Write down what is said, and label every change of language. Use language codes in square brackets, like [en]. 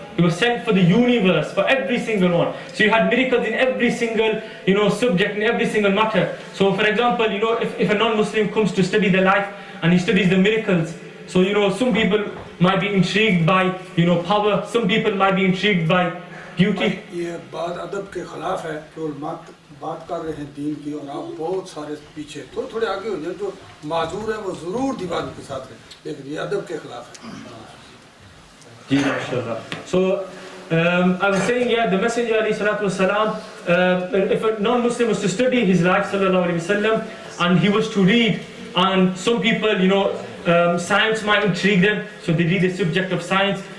[en] He was sent for the universe, for every single one. So you had miracles in every single, subject, in every single matter. So for example, if a non-Muslim comes to study the life and he studies the miracles, so some people might be intrigued by, power. Some people might be intrigued by beauty. [hi] ये बात अदब के खिलाफ है तो बात कर रहे हैं दीन की और आप बहुत सारे पीछे तो थोड़े आगे हो जाए जो माजूर है वो जरूर दीवार के साथ है लेकिन ये अदब के खिलाफ है. जी माशाल्लाह. [en] So I was saying, the Messenger alayhi salatu wasalam, if a non-Muslim was to study his life sallallahu alaihi wasallam and he was to read, and some people science might intrigue them, so they read the subject of science.